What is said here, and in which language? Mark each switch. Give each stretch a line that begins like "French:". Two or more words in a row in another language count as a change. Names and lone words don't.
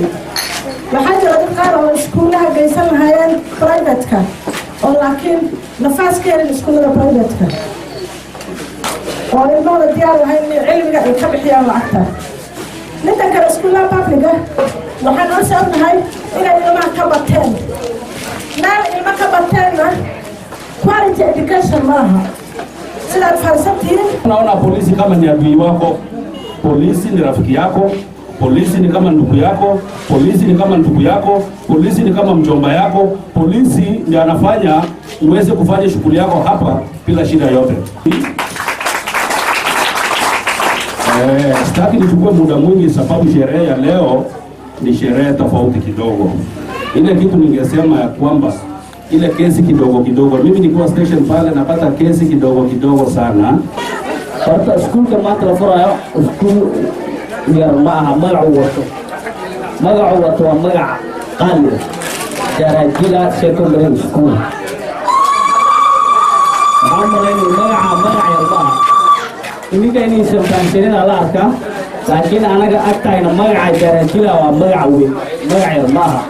Somali: waxaa jira dad qaar oo iskuulaha geysan lahayeen private-ka oo laakiin nafaas ka helin iskuulada private-ka oo ilmahooda diyaar lahayn in cilmiga ay ka bixiyaan lacagta. midda kale iskuulaha public-ga waxaan oo sababnahay inay ilmaha ka bateen meel ilma ka bateenna
English: quality education
Somali: maaha sidaad fahamsantihiin.
Swahili: Naona polisi kama ni adui wako, polisi ni rafiki yako, polisi ni kama ndugu yako, polisi ni kama ndugu yako, polisi ni kama mjomba yako, polisi ndiye anafanya uweze kufanya shughuli yako hapa bila shida yote. Sitaki nichukue muda mwingi sababu sherehe ya leo ni sherehe tofauti kidogo. Ile kitu ningesema ya kwamba ile kesi kidogo kidogo, mimi nikiwa station pale napata kesi kidogo kidogo sana.
Somali: Horta iskuulka maanta la furayo iskuul yar ma aha magacu wato waa magac qaali Jarajila Secondary School. waxaan malaynaya magac yar ma aha iminka inaysan fahamsanin la arkaa laakiin anaga agtayna magaca Jarajila waa magac weyn, magac yar ma aha.